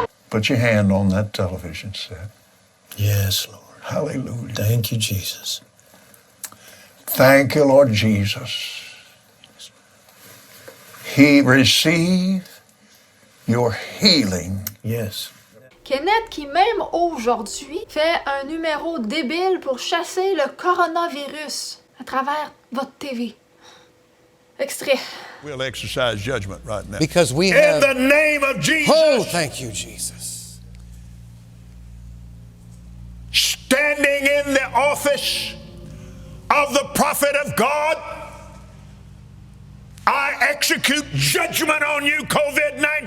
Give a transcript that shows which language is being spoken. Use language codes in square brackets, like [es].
[en] Put your hand on that television set. Yes, Lord. Hallelujah. Thank you, Jesus. Thank you, Lord Jesus. He received your healing. Yes. [fr] Kenneth qui même aujourd'hui fait un numéro débile pour chasser le coronavirus à travers votre TV. Extrait. [en] We'll exercise judgment right now. Because we In have... the name of Jesus. Oh, thank you, Jesus. Standing in the office of the prophet of God, I execute judgment on you, COVID-19.